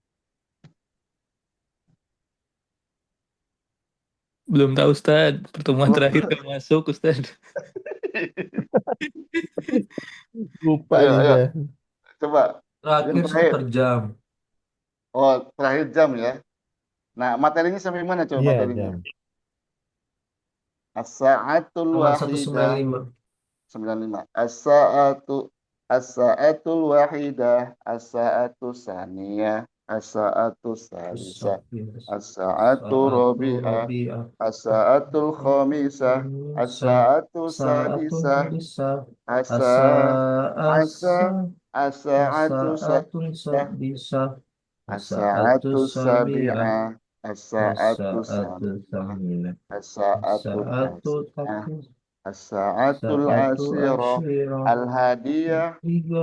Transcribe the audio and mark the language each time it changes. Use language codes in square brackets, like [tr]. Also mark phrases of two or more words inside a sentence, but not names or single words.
[id] Belum tahu Ustaz. Pertemuan Belum. terakhir kan masuk Ustaz. lupa Ayo, nih ayo. saya. Coba. Yang Terakhir terakhir. 1 jam. Oh, terakhir jam ya. Nah, materinya sampai mana coba Iya, materinya? jam. [ar] As-sa'atul [id] Halaman [ar] wahidah [id] 195. 95. [ar] الساعة الواحدة، الساعة الثانية، الساعة الثالثة، الساعة Sa'atu rabi'ah, Rabi'ah. الساعة الخامسة, as-sa'atu Sa'atu sadisah, Sadisah. اسا اسا الساعة Asa'atun sadisah, سادسة. الساعة as-sa'atu Sabi'ah. سابعة، الساعة Asa'atu saminah, Saminah. as-sa'atu Asa'atu tasi'ah, Takis. as-sa'atul Sa'atu ashirah, Ashirah. al-hadiyah [id] Tiga